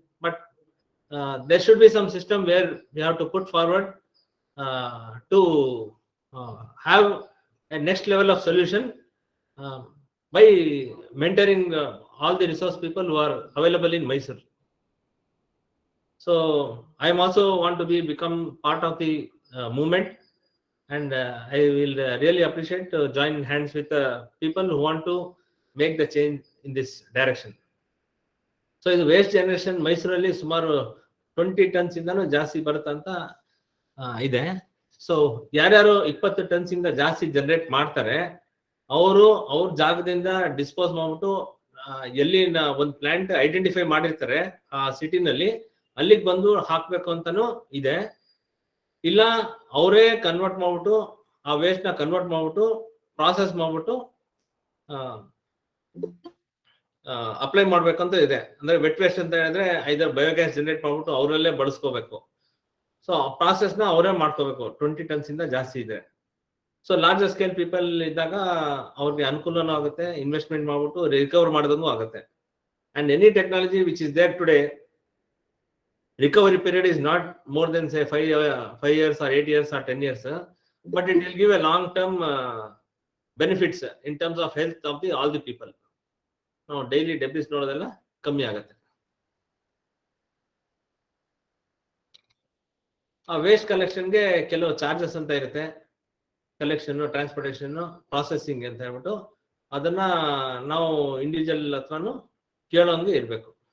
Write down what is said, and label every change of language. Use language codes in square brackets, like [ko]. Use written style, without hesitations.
[en] But there should be some system where we have to put forward to have a next level of solution by mentoring all the resource people who are available in Mysore. So I am also want to become part of the movement, and I will really appreciate to join hands with people who want to make the change in this direction. [kn] So ಇದು waste generation ಮೈಸೂರಲ್ಲಿ ಸುಮಾರು 20 tons ಇಂದನೂ ಜಾಸ್ತಿ ಬರುತ್ತಂತ ಇದೆ. So ಯಾರ್ಯಾರು 20 tons ಇಂದ ಜಾಸ್ತಿ generate ಮಾಡ್ತಾರೆ ಅವರು ಅವ್ರ ಜಾಗದಿಂದ ಡಿಸ್ಪೋಸ್ ಮಾಡ್ಬಿಟ್ಟು ಎಲ್ಲಿ ಒಂದು ಪ್ಲಾಂಟ್ ಐಡೆಂಟಿಫೈ ಮಾಡಿರ್ತಾರೆ ಆ ಸಿಟಿನಲ್ಲಿ ಅಲ್ಲಿಗೆ ಬಂದು ಹಾಕ್ಬೇಕು ಅಂತಾನು ಇದೆ. ಇಲ್ಲ ಅವರೇ ಕನ್ವರ್ಟ್ ಮಾಡ್ಬಿಟ್ಟು ಆ ವೇಸ್ಟ್ ನ ಕನ್ವರ್ಟ್ ಮಾಡ್ಬಿಟ್ಟು ಪ್ರಾಸೆಸ್ ಮಾಡ್ಬಿಟ್ಟು ಅಪ್ಲೈ ಮಾಡ್ಬೇಕಂತ ಇದೆ. ಅಂದ್ರೆ ವೆಟ್ ವೇಸ್ಟ್ ಅಂತ ಹೇಳಿದ್ರೆ ಐದರ್ ಬಯೋಗ್ಯಾಸ್ ಜನರೇಟ್ ಮಾಡ್ಬಿಟ್ಟು ಅವರಲ್ಲೇ ಬಳಸ್ಕೋಬೇಕು. ಸೊ ಆ ಪ್ರಾಸೆಸ್ ನ ಅವರೇ ಮಾಡ್ಕೋಬೇಕು. 20 ಟನ್ಸ್ ಇಂದ ಜಾಸ್ತಿ ಇದೆ. ಸೊ ಲಾರ್ಜರ್ ಸ್ಕೇಲ್ ಪೀಪಲ್ ಇದ್ದಾಗ ಅವ್ರಿಗೆ ಅನುಕೂಲನೂ ಆಗುತ್ತೆ, ಇನ್ವೆಸ್ಟ್ಮೆಂಟ್ ಮಾಡ್ಬಿಟ್ಟು ರಿಕವರ್ ಮಾಡೋದಂಗೂ ಆಗುತ್ತೆ. [en] And any technology which is there today, recovery period is not more than say 5 years or 8 years or 10 years, but it will give a long term benefits in terms of health of all the people. Now daily debris [kn] ನೋಡೋದೆಲ್ಲ ಕಮ್ಮಿ ಆಗುತ್ತೆ. ಆ waste ಕಲೆಕ್ಷನ್ಗೆ ಕೆಲವು charges ಅಂತ ಇರುತ್ತೆ. Collection, transportation, processing ಅಂತ ಹೇಳ್ಬಿಟ್ಟು ಅದನ್ನ ನಾವು ಇಂಡಿವಿಜುವಲ್ ಹತ್ರನು ಕೇಳೋಂಗೆ ಇರಬೇಕು.